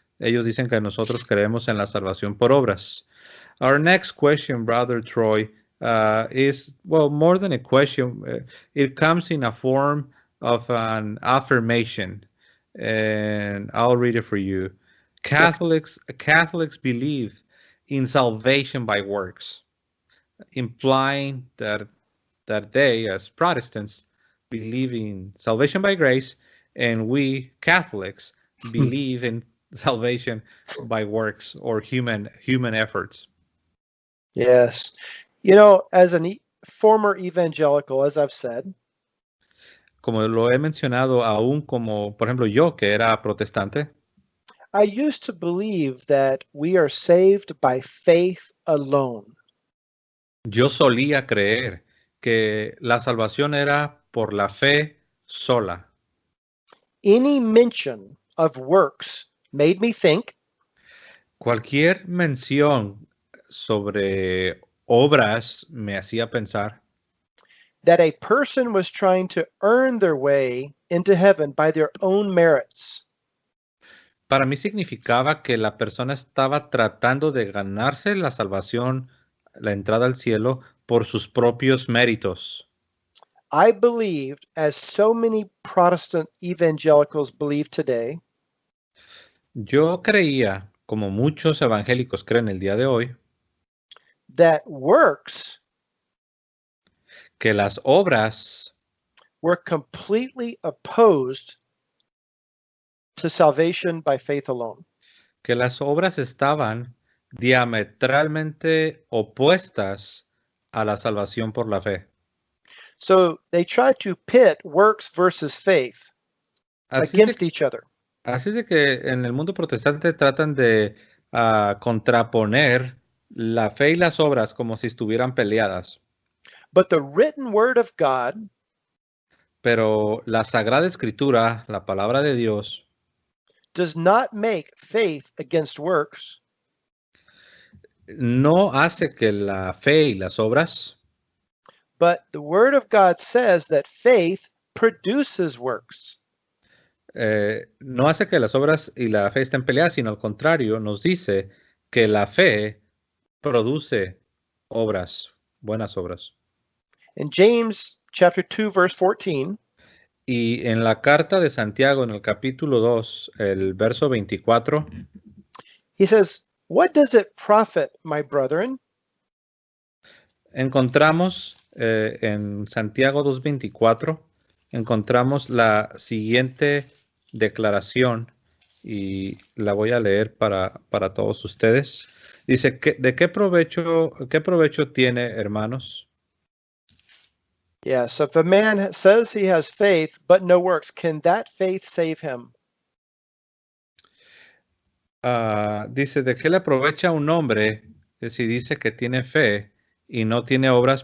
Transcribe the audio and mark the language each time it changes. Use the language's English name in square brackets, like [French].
[Spanish] Ellos dicen que nosotros creemos en la salvación por obras. [English] Our next question, Brother Troy, is, well, more than a question. It comes in a form of an affirmation, and I'll read it for you. Catholics believe in salvation by works, implying that they, as Protestants, believe in salvation by grace, and we Catholics believe in salvation by works or human efforts. Yes. You know, as a former evangelical, as I've said, [Spanish] Como lo he mencionado, aún como, por ejemplo, yo que era protestante, [English] I used to believe that we are saved by faith alone. [Spanish] yo solía creer que la salvación era por la fe sola. [English] Any mention of works made me think [Spanish] Cualquier mención sobre obras me hacía pensar [English] that a person was trying to earn their way into heaven by their own merits. [Spanish] Para mí significaba que la persona estaba tratando de ganarse la salvación, la entrada al cielo, por sus propios méritos. [English] I believed, as so many Protestant evangelicals believe today, [Spanish] Yo creía, como muchos evangélicos creen el día de hoy, [English] that works [Spanish] que las obras [English] were completely opposed to salvation by faith alone. [Spanish] que las obras estaban diametralmente opuestas a la salvación por la fe. [English] So they try to pit works versus faith against each other. [Spanish] Así de que en el mundo protestante tratan de contraponer la fe y las obras como si estuvieran peleadas. [English] But the written word of God [Spanish] Pero la Sagrada Escritura, la palabra de Dios, [English] does not make faith against works, [Spanish] no hace que la fe y las obras, [English] but the word of God says that faith produces works. [Spanish] no hace que las obras y la fe estén peleadas, sino al contrario, nos dice que la fe produce obras, buenas obras. [English] In James chapter 2 verse 14, [Spanish] Y en la carta de Santiago, en el capítulo 2, el verso 24, [English] he says, "What does it profit, my brethren, [Spanish] encontramos en Santiago 2:24, encontramos la siguiente declaración y la voy a leer para todos ustedes. Dice, ¿de qué provecho tiene, hermanos? [English] Yes, if a man says he has faith but no works, can that faith save him?" [Spanish] Dice, ¿de qué le aprovecha a un hombre si dice que tiene fe y no tiene obras?